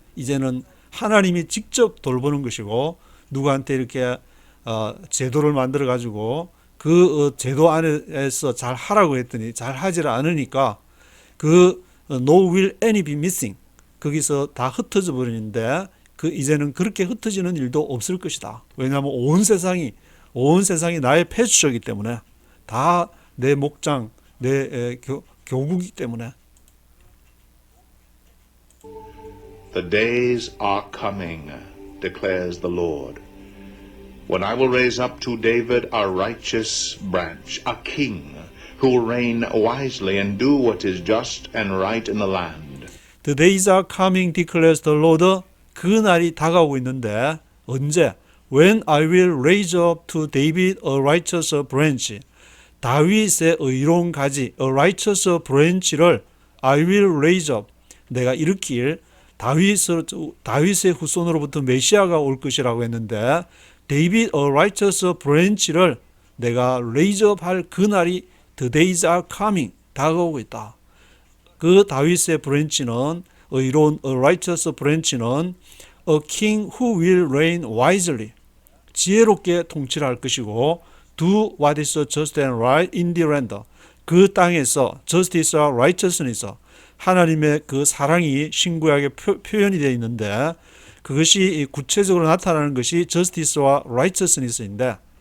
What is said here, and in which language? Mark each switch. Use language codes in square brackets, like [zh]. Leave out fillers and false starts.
[ko] 이제는 하나님이 직접 돌보는 것이고 누구한테 이렇게 제도를 만들어 가지고 그 제도 안에서 잘 하라고 했더니 잘 하질 않으니까 그 [en] no will any be missing [ko] 거기서 다 흩어져 버리는데 이제는 그렇게 흩어지는 일도 없을 것이다. 왜냐하면 온 세상이 나의 패스처이기 때문에 다 내 목장, 내 교구이기 때문에. [en] The days are coming, declares the Lord, when I will raise up to David a righteous branch, a king, who will reign wisely and do what is just and right in the land. The days are coming, declares the Lord. [ko] 그 날이 다가오고 있는데 언제? [en] When I will raise up to David a righteous branch. [ko] 다윗의 의로운 가지, [en] a righteous branch를 I will raise up. [ko] 내가 일으킬 다윗의 후손으로부터 메시아가 올 것이라고 했는데 David a righteous branch를 내가 raise up 할 그 날이 [en] the days are coming [ko] 다가오고 있다. 그 다윗의 브랜치는 의로운 a righteous branch는 [en] a king who will reign wisely [ko] 지혜롭게 통치를 할 것이고 [en] do what is just and right in the land [ko] 그 땅에서 justice와 righteousness 하나님의 그 사랑이 신구약에 표현이 되어 있는데 그것이 구체적으로 나타나는 것이 justice와 righteousness인데